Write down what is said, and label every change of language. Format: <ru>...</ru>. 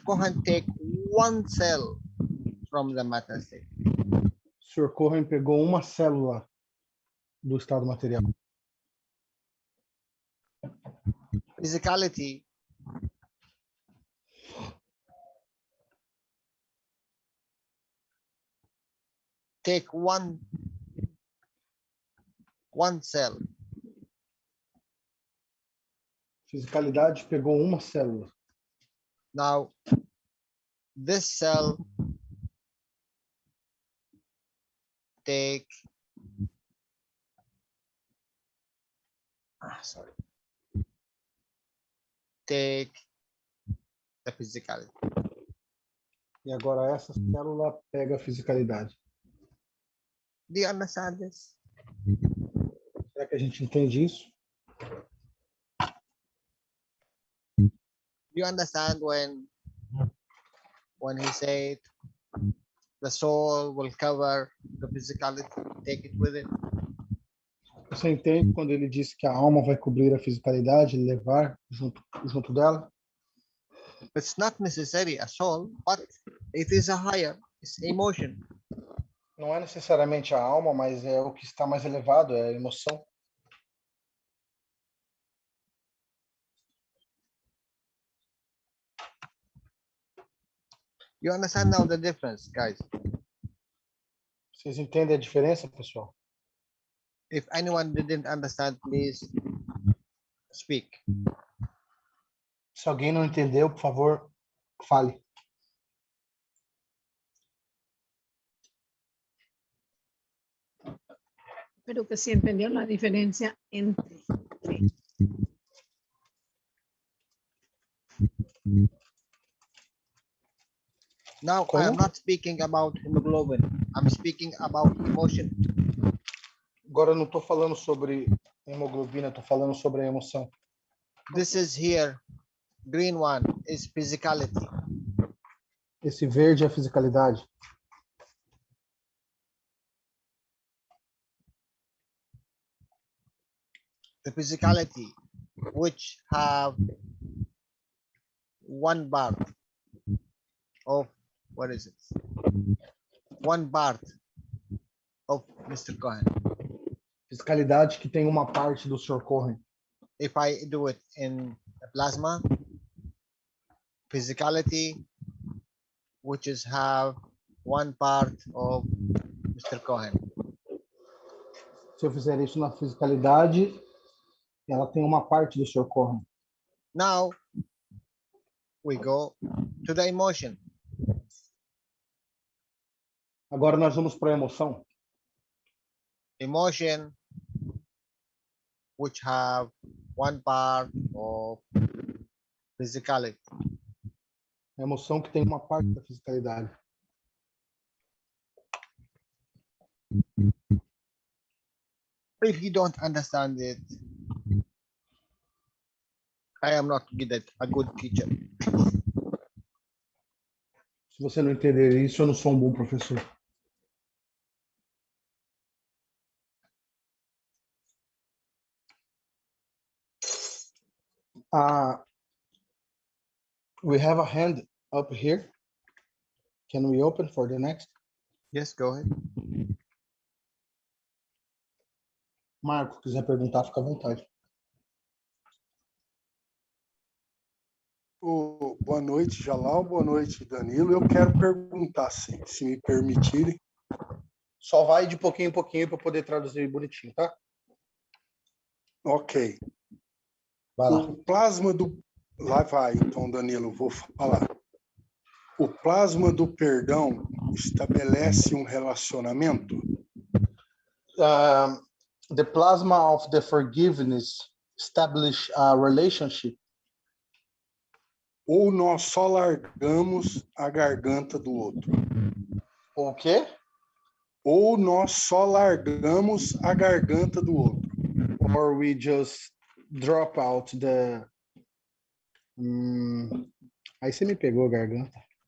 <en>Cohen take one cell from the matter state.</en> <pt>O Sr. Cohen pegou uma célula do estado material.</pt> <en>Physicality take one cell.</en> <pt>Fisicalidade pegou uma célula.</pt> <en>Now this cell take take the physicality.</en> <pt>E agora essa célula pega a fisicalidade.</pt> <en>Do you understand this?</en> <pt>Será que a gente entende isso?</pt> <en>You understand when he said the soul will cover the physicality, take it with it?</en> <pt>Você entende quando ele disse que a alma vai cobrir a fisicalidade, levar junto dela?</pt> <en>It's not necessarily a soul, but it is a higher, it's emotion.</en> <pt>Não é necessariamente a alma, mas é o que está mais elevado, é a emoção.</pt> <en>You understand now the difference, guys?</en> <pt>Vocês entendem a diferença, pessoal?</pt> <en>If anyone didn't understand, please speak.</en> <pt>Se alguém não entendeu, por favor, fale.</pt> <es>Pero que sí entendió la diferencia entre.</es> <en>Now I am not speaking about hemoglobin. I'm speaking about emotion.</en> <pt>Agora eu não estou falando sobre hemoglobina, estou falando sobre a emoção.</pt> <en>This is here. Green one is physicality.</en> <pt>Esse verde é a fisicalidade.</pt> <en>The physicality which have one part of, what is it? One part of Mr. Cohen.</en> <pt>Fisicalidade que tem uma parte do Sr. Cohen.</pt> <en>If I do it in a plasma, physicality which is have one part of Mr. Cohen.</en> <pt>Se eu fizer isso na fisicalidade, ela tem uma parte do Sr. Cohen.</pt> <en>Now we go to the emotion.</en> <pt>Agora nós vamos para a emoção.</pt> <en>Emotion which have one part of physicality.</en> <pt>A emoção que tem uma parte da fisicalidade.</pt> <en>If you don't understand it, I am not a good teacher.</en> <pt>Se você não entender isso, eu não sou um bom professor.</pt> <en>We have a hand up here. Can we open for the next? Yes, go ahead.</en> <pt>Marco, quiser perguntar, fica à vontade. Boa noite, Jalal. Boa noite, Danilo. Eu quero perguntar, se me permitirem. Só vai de pouquinho em pouquinho para poder traduzir bonitinho, tá? Ok. Vai lá. O plasma do... Lá vai, então, Danilo, vou falar. O plasma do perdão estabelece um relacionamento?</pt> <en>The plasma of the forgiveness establish a relationship.</en> <pt>Ou nós só largamos a garganta do outro? O quê? Ou nós só largamos a garganta do outro?</pt> <en>Or we just drop out the...</en> <pt>Aí você me pegou a garganta.</pt>